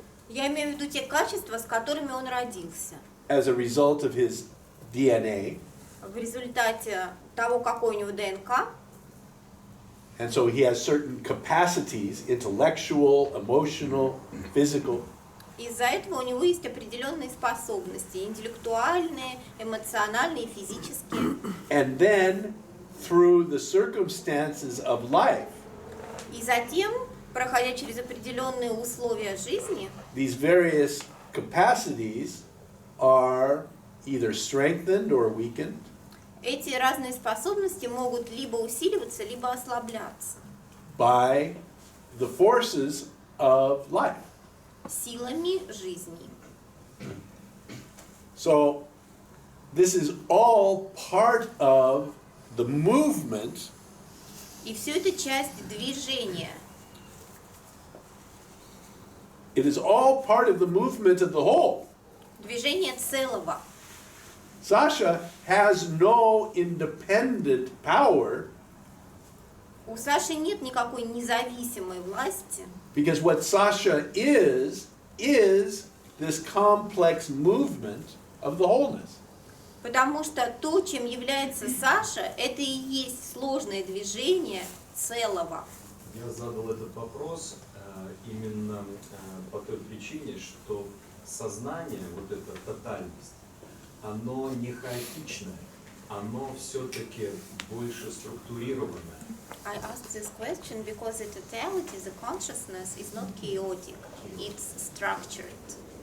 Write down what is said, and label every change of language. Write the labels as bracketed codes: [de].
[ru] я имею в виду те качества, с которыми он родился. [en] as a result of his DNA. [ru] В результате того, какой у него ДНК, [en] And so he has certain capacities, intellectual, emotional, physical. [ru] из-за этого у него есть определенные способности, интеллектуальные, эмоциональные, физические. [en] And then, through the circumstances of life, [ru] И затем, проходя через определенные условия жизни, [en] these various capacities are either strengthened or weakened [ru] эти разные способности могут либо усиливаться, либо ослабляться [en] by the forces of life. [ru] силами жизни. [en] So, this is all part of the movement [ru] И все это часть движения. [en] It is all part of the movement of the whole. [ru] Движение целого. [en] Sasha has no independent power [ru] У Саши нет никакой независимой власти, [en] because what Sasha is this complex movement of the wholeness. [ru] потому что то, чем является Саша, это и есть сложное движение целого. Я задал этот вопрос именно по той причине, что сознание, вот эта тотальность, оно не хаотичное, оно все-таки больше структурированное. [en] I asked this question because the totality, the consciousness is not chaotic, it's structured.